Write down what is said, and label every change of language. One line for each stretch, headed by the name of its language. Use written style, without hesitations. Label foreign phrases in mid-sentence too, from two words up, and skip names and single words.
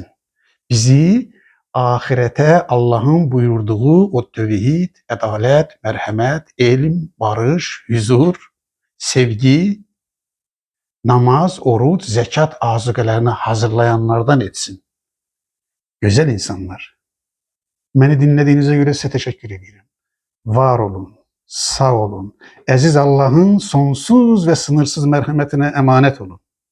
Azerbaijani: Bizi ahirete Allahın buyurduğu o tövhid, ədalət, mərhəmət, elm, barış, huzur, sevgi, namaz, oruç, zəkat azıqələrini hazırlayanlardan etsin. Gözəl insanlar.
Turkish: Beni dinlediğinize göre size teşekkür ederim. Var olun, sağ olun. Aziz Allah'ın sonsuz ve sınırsız merhametine emanet olun.